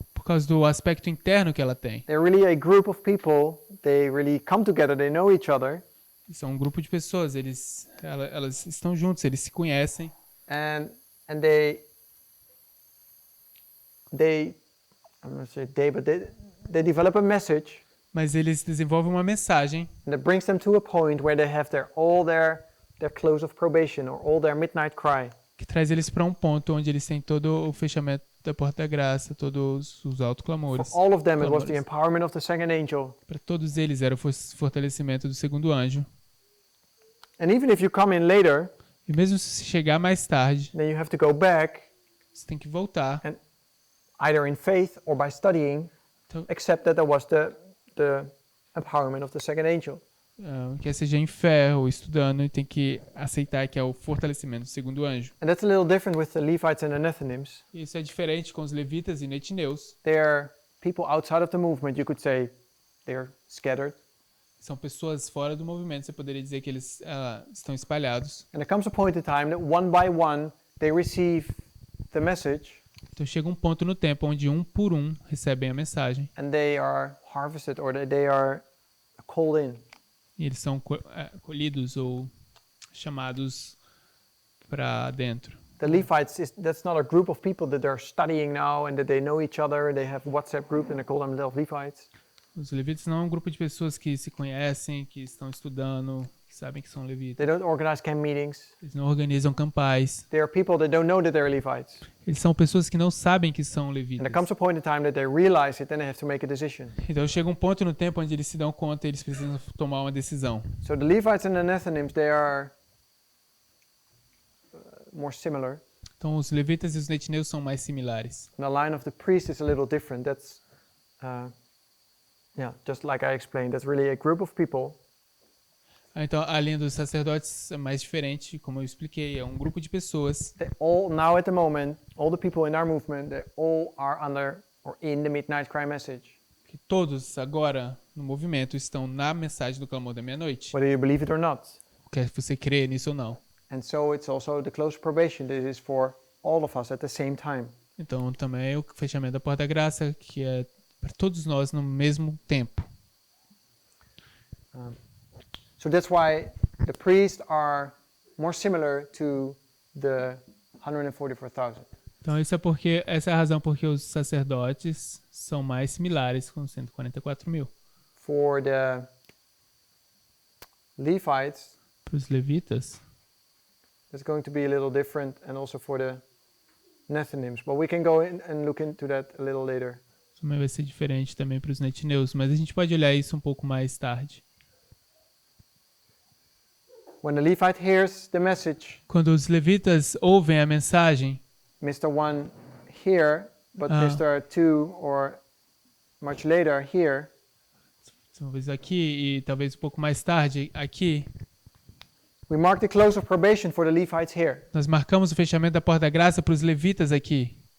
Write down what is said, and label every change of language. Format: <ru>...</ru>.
<pt>Por causa do aspecto interno que ela tem.</pt> <en>They're really a group of people. They really come together. They know each other.</en> <pt>São um grupo de pessoas, elas estão juntos, eles se conhecem.</pt> <en>And they I'm not say they, but they develop a message.</en> <pt>Mas eles desenvolvem uma mensagem.</pt> <en>And it brings them to a point where they have all their close of probation or all their midnight cry.</en> <pt>Que traz eles para um ponto onde eles têm todo o fechamento da porta da graça, todos os autoclamores.</pt> <en>For all of them, it was the empowerment of the second angel.</en> <pt>Para todos eles era o fortalecimento do segundo anjo.</pt> <en>And even if you come in later,</en> <pt>e mesmo se chegar mais tarde,</pt> <en>then you have to go back.</en> <pt>Você tem que voltar.</pt> <en>And either in faith or by studying, accept that there was the empowerment of the second angel.</en> <pt>Quer seja em fé ou estudando, e tem que aceitar que é o fortalecimento do segundo anjo.</pt> <en>And that's a little different with the Levites and the Nethinims.</en> <pt>Isso é diferente com os levitas e netineus.</pt> <en>They are people outside of the movement. You could say they are scattered.</en> <pt>São pessoas fora do movimento. Você poderia dizer que eles estão espalhados.</pt> <en>And there comes a point in time that one by one they receive the message.</en> <pt>Então chega um ponto no tempo onde um por um recebem a mensagem.</pt> <en>And they are harvested or they are called in.</en> <pt>E eles são colhidos ou chamados para dentro.</pt> <en>The Levites, that's not a group of people that they're studying now and that they know each other and they have a WhatsApp group and they call themselves Levites.</en> <pt>Os levitas não é um grupo de pessoas que se conhecem, que estão estudando, que sabem que são levitas.</pt> <en>They don't organize camp meetings.</en> <pt>Eles não organizam campais.</pt> <en>They are people that don't know that they're Levites.</en> <pt>Eles são pessoas que não sabem que são</pt> <en>And</en> <pt>levitas.</pt> <en>there comes a point in time that they realize it, then they have to make a decision.</en> <pt>Então chega um ponto no tempo onde eles se dão conta e eles precisam tomar uma decisão.</pt> <en>So the Levites and the Nethinims, they are more similar.</en> <pt>Então os levitas e os netineus são mais similares.</pt> <en>And the line of the priest is a little different. That's just like I explained, that's really a group of people.</en> <pt>Então a linha dos sacerdotes é mais diferente, como eu expliquei, é um grupo de pessoas.</pt> <en>They all now at the moment, all the people in our movement, they all are under or in the midnight cry message.</en> <pt>Que todos agora no movimento estão na mensagem do clamor da meia-noite.</pt> <en>Whether you believe it or not.</en> <pt>Quer você crê nisso ou não.</pt> <en>And so it's also the close probation. This is for all of us at the same time.</en> <pt>Então também é o fechamento da porta da graça, que é para todos nós no mesmo tempo.</pt> <en>So that's why the priests are more similar to the 144,000.</en> <pt>Então essa é a razão porque os sacerdotes são mais similares com 144.000.</pt> <en>For the Levites,</en> <pt>para os levitas,</pt> <en>it's going to be a little different, and also for the Nethinims. But we can go in and look into that a little later.</en> <pt>Também vai ser diferente também para os netineus, mas a gente pode olhar isso um pouco mais tarde.</pt> <en>When the Levite hears the message,</en> <pt>quando os levitas ouvem a mensagem,</pt> <en>Mr. 1 here, but Mr. 2 or much later here,</en> <pt>talvez aqui e talvez um pouco mais tarde aqui,</pt> <en>we mark the close of probation for the Levites here.</en> <pt>Nós marcamos o fechamento da porta da graça para os levitas aqui.</pt>